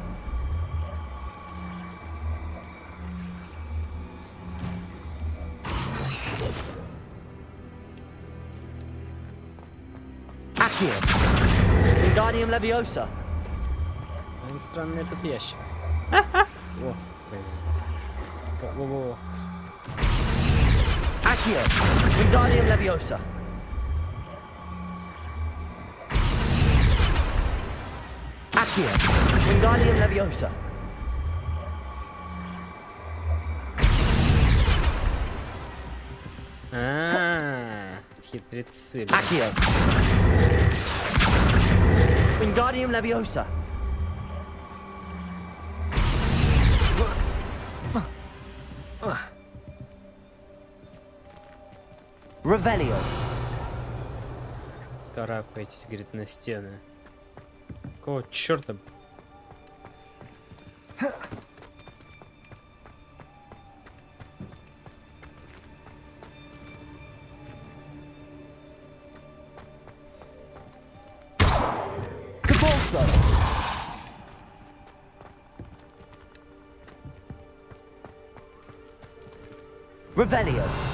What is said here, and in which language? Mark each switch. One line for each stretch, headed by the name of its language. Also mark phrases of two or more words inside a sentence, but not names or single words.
Latin: Accio. Wingardium Leviosa.
Russian: Очень странный этот ящик. О, блин. Во-во-во.
Latin: Accio. Wingardium Leviosa. Accio. Wingardium Leviosa.
Russian: Хитрецы.
Latin: Accio. Wingardium Leviosa. Revelio.
Russian: Скарабкайтесь, говорит, на стены. Какого черта?
Latin: Depulso. Revelio.